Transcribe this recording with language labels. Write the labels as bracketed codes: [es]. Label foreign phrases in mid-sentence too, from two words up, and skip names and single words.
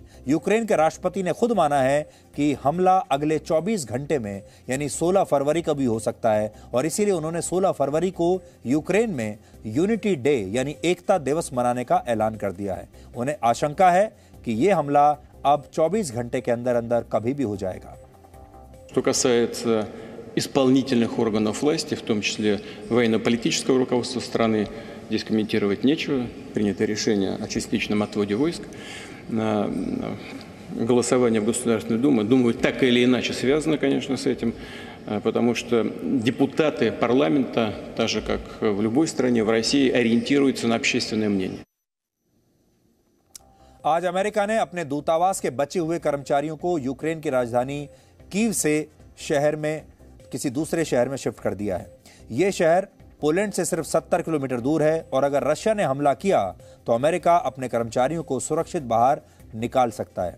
[hi] यूक्रेन के राष्ट्रपति ने खुद माना है कि हमला अगले 24 घंटे में यानी 16 फरवरी को भी हो सकता है, और इसीलिए उन्होंने 16 फरवरी को यूक्रेन में यूनिटी डे यानी एकता दिवस मनाने का ऐलान कर दिया है। उन्हें आशंका है कि यह हमला अब 24 घंटे के अंदर अंदर कभी भी हो जाएगा। [ru] Что касается исполнительных органов власти, в том числе военно-политического руководства страны, здесь комментировать нечего. Принято решение о частичном отводе войск. Голосование в Государственной Думе, думаю, так или иначе связано, конечно, с этим, потому что депутаты парламента, так же как в любой стране, в России, ориентируются на общественное мнение. [hi] आज अमेरिका ने अपने दूतावास के बचे हुए कर्मचारियों को यूक्रेन की राजधानी कीव से शहर में किसी दूसरे शहर में शिफ्ट कर दिया है। यह शहर पोलैंड से सिर्फ 70 किलोमीटर दूर है, और अगर रशिया ने हमला किया तो अमेरिका अपने कर्मचारियों को सुरक्षित बाहर निकाल सकता है।